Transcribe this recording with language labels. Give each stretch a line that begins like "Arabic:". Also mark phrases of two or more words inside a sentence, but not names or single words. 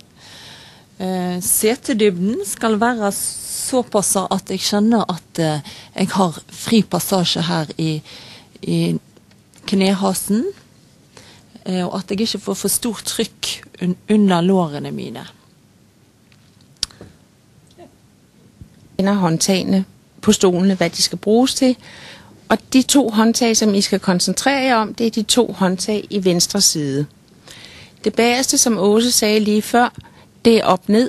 Norwegian: Setedybden skal være såpass at jeg kjenner at jeg har fri passasje her i knehasen, og at jeg ikke får for stort trykk under lårene mine.
Danish: Håndtagene på stolene, hvad de skal bruges til, og de 2 håndtag, som I skal koncentrere jer om, det er de 2 håndtag i venstre side. Det bagerste, som Åse sagde lige før, det er op-ned.